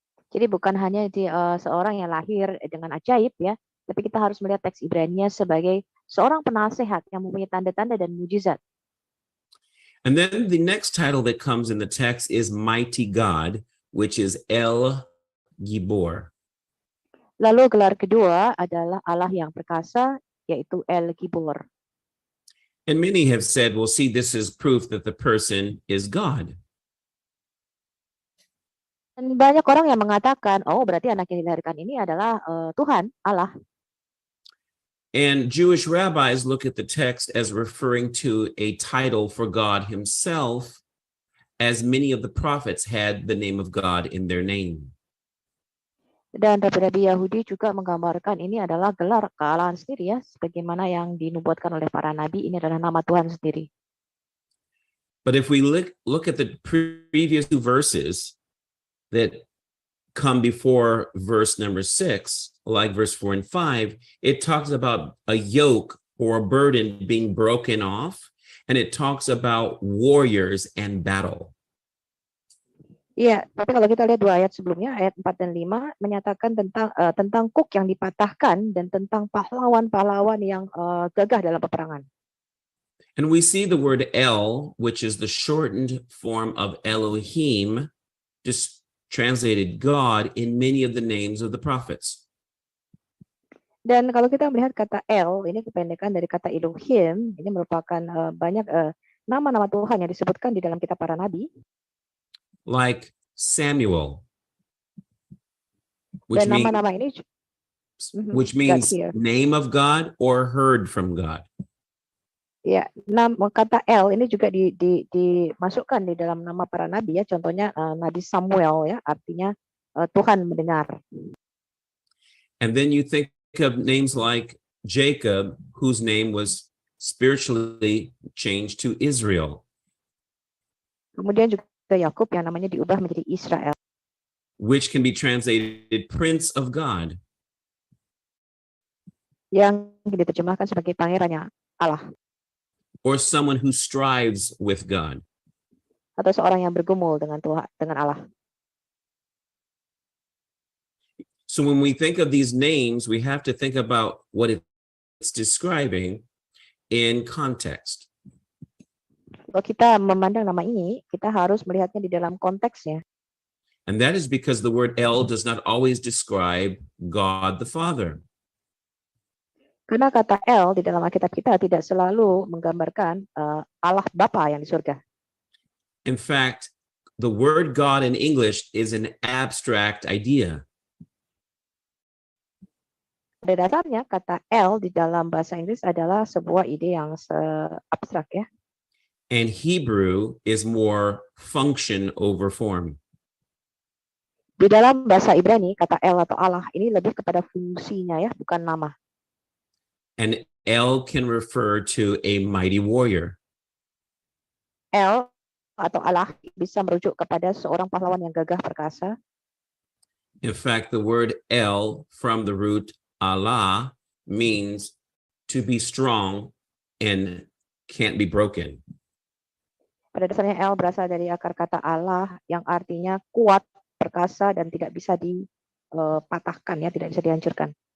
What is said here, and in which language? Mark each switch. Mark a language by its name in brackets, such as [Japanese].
[Indonesian] Jadi bukan hanya seorang yang lahir dengan ajaib ya, tapi kita harus melihat teks Ibrani sebagai seorang penasehat yang mempunyai tanda-tanda dan mujizat. [English] And then the next title that comes in the text is Mighty God, which is El Gibor. [Indonesian] Lalu gelar kedua adalah Allah yang perkasa, yaitu El Gibor. [English] And many have said, well, see, this is proof that the person is God. [Indonesian] Dan banyak orang yang mengatakan, oh berarti anak yang dilahirkan ini adalah Tuhan, Allah. [English] And Jewish rabbis look at the text as referring to a title for God himself, as many of the prophets had the name of God in their name. [Indonesian] Dan Rabbi Yahudi juga menggambarkan ini adalah gelar kealahan sendiri ya, sebagaimana yang dinubuatkan oleh para nabi, ini adalah nama Tuhan sendiri. [English] But if we look at the previous two verses that come before verse number 6, like verse 4 and 5, it talks about a yoke or a burden being broken off, and it talks about warriors and battle. [Indonesian] Iya, tapi kalau kita lihat dua ayat sebelumnya, ayat 4 dan 5 menyatakan tentang kuk yang dipatahkan dan tentang pahlawan-pahlawan yang gagah dalam peperangan. [English] And we see the word El, which is the shortened form of Elohim, just translated God, in many of the names of the prophets. [Indonesian] Dan kalau kita melihat kata El, ini kependekan dari kata Elohim, ini merupakan banyak nama-nama Tuhan yang disebutkan di dalam kitab para nabi. [English] Like Samuel, which [Indonesian] Dan nama-nama ini [English] means here. name of God or heard from God. [Indonesian] Ya, kata El ini juga dimasukkan di dalam nama para nabi ya. Contohnya Nabi Samuel ya, artinya Tuhan mendengar. [English] And then you think of names like Jacob, whose name was spiritually changed to Israel. [Indonesian] Kemudian juga Yakub yang namanya diubah menjadi Israel. [English] Which can be translated Prince of God. [Indonesian] Yang diterjemahkan sebagai pangerannya Allah. [English] Or someone who strives with God. [Indonesian] Atau seorang yang bergumul dengan Tuhan, dengan Allah. [English] So when we think of these names, we have to think about what it's describing. in context. [Indonesian] Kalau kita memandang nama ini, kita harus melihatnya di dalam konteksnya. [English] And that is because the word El does not always describe God the Father. [Indonesian] Karena kata El di dalam Alkitab kita tidak selalu menggambarkan Allah Bapa yang di surga. [English] In fact, the word God in English is an abstract idea. [Indonesian] Pada dasarnya kata El di dalam bahasa Inggris adalah sebuah ide yang abstrak ya. [English] And Hebrew is more function over form. [Indonesian] Di dalam bahasa Ibrani kata El atau Allah ini lebih kepada fungsinya ya, bukan nama. [English] And El can refer to a mighty warrior. [Indonesian] El atau Allah bisa merujuk kepada seorang pahlawan yang gagah perkasa. [English] In fact, the word El from the root Allah means to be strong and can't be broken. [Indonesian] Pada dasarnya El berasal dari akar kata Allah yang artinya kuat, perkasa, dan tidak bisa dipatahkan ya, tidak bisa dihancurkan.